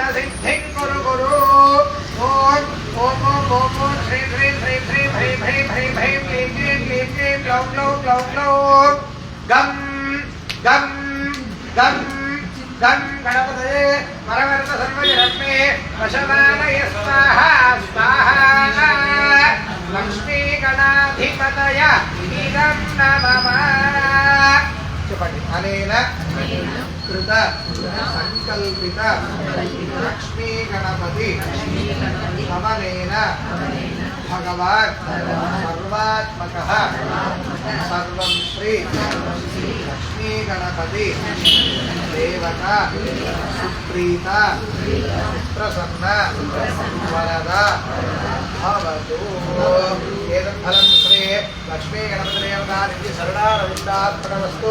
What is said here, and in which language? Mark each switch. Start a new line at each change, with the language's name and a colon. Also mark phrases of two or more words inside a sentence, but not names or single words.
Sanskrit: सिद्धिं कुरु ओम ओम ओम ओम ओम श्रीं श्रीं श्रीं श्रीं ह्रीं ह्रीं ह्रीं ह्रीं क्लीं क्लीं क्लीं क्लीं ग्लौं ग्लौं ग्लौं ग्लौं गं गं गं गं गणपतये परमरतु सर्वजनं मे वशमानय स्वाहा स्वाहा लक्ष्मी गणाधिपतय इदं नमः చెప్పండి అనేన కృత సంకల్పిత లక్ష్మీ గణపతి భవనేన भगवान् सर्वात्मकः सर्वं श्री लक्ष्मी गणपति देवता सुप्रीता प्रसन्ना वरदा भवतु। एतत् फलं श्री लक्ष्मी गणपति देवता निधि शरणारविन्दात्मनमस्तु।